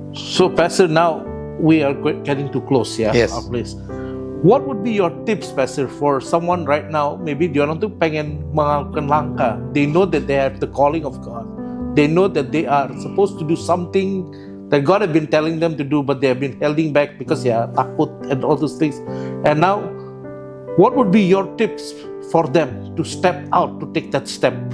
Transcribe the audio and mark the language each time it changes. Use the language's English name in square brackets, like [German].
[English] So, Pastor, now we are getting to close, yeah, Yes. our place. What would be your tips, Pastor, for someone right now? Maybe [Indonesian] dia orang tuh pengen melakukan langkah. [English] They know that they have the calling of God. They know that they are supposed to do something that God have been telling them to do, but they have been holding back because [Indonesian] takut [English] and all those things. And now, what would be your tips for them to step out, to take that step?